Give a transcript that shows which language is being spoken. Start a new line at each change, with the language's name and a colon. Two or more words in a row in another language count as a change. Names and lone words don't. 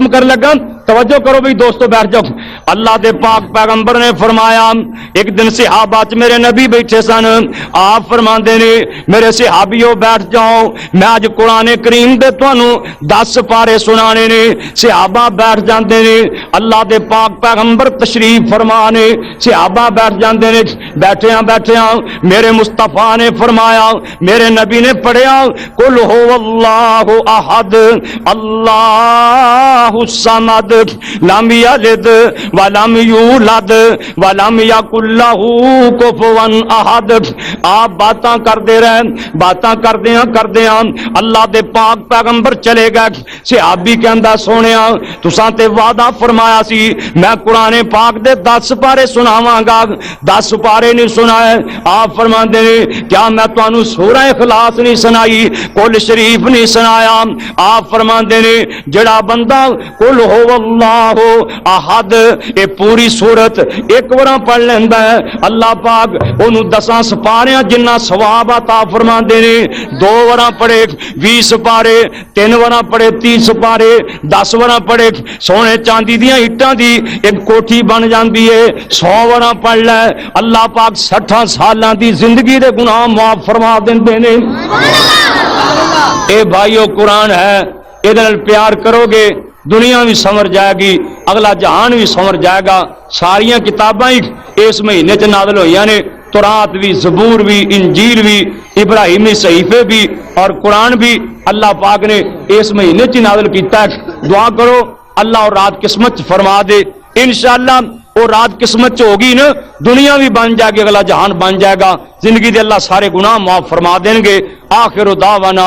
Punjabi: کر لگا توجہ کرو بھائی دوستو بیٹھ جاؤ اللہ دے پاک پیغمبر نے فرمایا ایک دن صحابہ چ میرے نبی بیٹھے سن آپ فرماندے نے میرے صحابیوں بیٹھ جاؤ میں اج قرآن کریم دے تانوں 10 پارے سنانے نے صحابہ بیٹھ جاندے نے اللہ دے پاک پیغمبر تشریف فرمانے صحابہ بیٹھ جاندے نے بیٹھے میرے مصطفیٰ نے فرمایا میرے نبی نے پڑھیا
Arabic: قل هو اللہ احد اللہ الصمد لم یلد ولم یولد ولم یکن لہ کفوا احد
Punjabi: آپ باتاں کرتے رہے باتاں کردیاں اللہ دے پاک پیغمبر چلے گئے صحابی کہندا سونیا تساں تے وعدہ فرمایا سی میں قرآن پاک دے 10 پارے سناواں گا 10 پارے نہیں سنائے آپ فرماندے نے کیا میں تانوں سورہ اخلاص نہیں سنائی قل شریف نہیں سنایا آپ فرماندے نے جڑا بندہ
Arabic: قل هو اللہ احد
Punjabi: اے پوری سورت ایک بار پڑھ لیندا ہے اللہ پاک اونوں 10 سپاریاں جنہ ثواب عطا فرماندے نے 2 بار پڑھے 20 پارے 3 بار پڑھے 30 پارے 10 بار پڑھے سونے چاندی دیاں اٹاں دی ایک کوٹھی بن جاندی ہے 100 بار پڑھ لے اللہ پاک 60 سالاں دی زندگی دے گناہ معاف فرما دیندے نے اے بھائیو قرآن ہے ادھر پیار کرو گے دنیا بھی سمر جائے گی اگلا جہان بھی سمر جائے گا ساریاں کتاباں اس مہینے چ نازل ہوئی نے تورات بھی، زبور بھی، انجیل بھی، ابراہیمی صحیفے بھی اور قرآن بھی اللہ پاک نے اس مہینے چ نازل کیتا ہے۔ دعا کرو اللہ اور رات قسمت فرما دے، انشاءاللہ اور رات قسمت ہوگی نا، دنیا بھی بن جائے گی، اگلا جہان بن جائے گا، زندگی دے اللہ سارے گناہ معاف فرما دیں گے۔